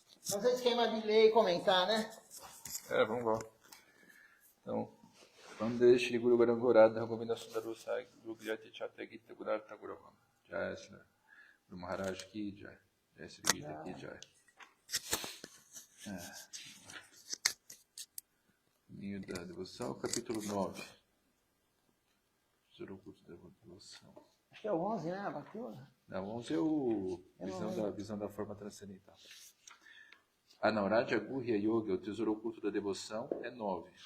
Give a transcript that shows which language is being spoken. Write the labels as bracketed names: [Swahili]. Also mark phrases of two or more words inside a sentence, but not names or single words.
[Portuguese] Fazer esquema de ler e comentar, né? Vamos lá. Então, [Sanskrit] Vande Shri Guru Garangoradha Govinda Sundaru Sai Guru Gyati Chate Gita Gurartha Guravam. [Hindi] Jai Shri Guru Maharaj Ki Jai. Jai Shri Gita Ki Jai. [Portuguese] Caminho da Devoção, capítulo 9. Tesouro oculto da Devoção. Acho que é o 11, né? Bateu? Não, 11 é o visão da forma transcendental. Não, Raja Gurya Yoga, o tesouro oculto da devoção, é 9.